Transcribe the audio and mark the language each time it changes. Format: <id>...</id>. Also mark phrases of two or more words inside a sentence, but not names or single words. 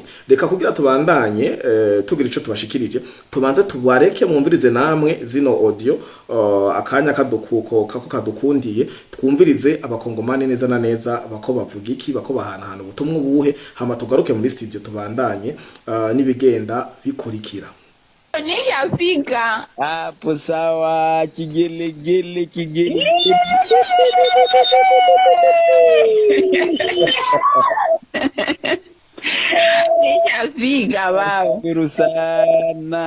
<rn>Reka kugira tubanda tugira ico tubashikirije tubanze tubareke mwumvirize namwe zino audio akanya kadukuko kadukundiye twumvirize abakongomani neza na neza bako bavuga iki, bako bahanahana ubutumwa buhe, hama tugaruke muri studio tubandanye nibigenda bikurikira.</rn> <sw>Nishafika hapo sawa, kigelegele nishafika baba. Nashukuru sana.</sw>